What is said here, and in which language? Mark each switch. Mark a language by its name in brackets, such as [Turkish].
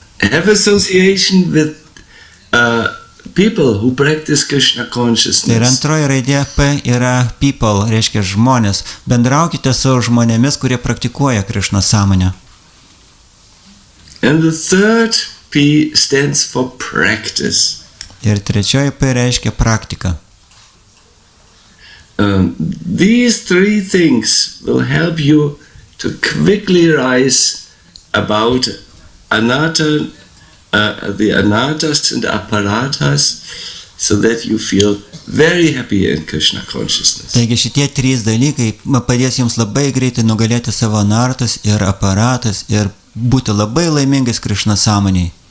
[English] have association with people who practice Krishna consciousness. [Lithuanian] Ir antroji raidė P yra people, reiškia žmonės. Bendraukite su žmonėmis, kurie praktikuoja Krišnos sąmonę. [English] And the third P stands for practice. [Lithuanian] Ir trečioji P reiškia praktika. [English] These three things will help you to quickly rise about anatta, the anattas and apparatas, so that you feel very happy in Krishna consciousness. [Lithuanian] Taigi šitie trys dalykai padės jums labai greitai nugalėti savo anartas ir aparatas ir būti labai laimingais Krishna sąmonėje.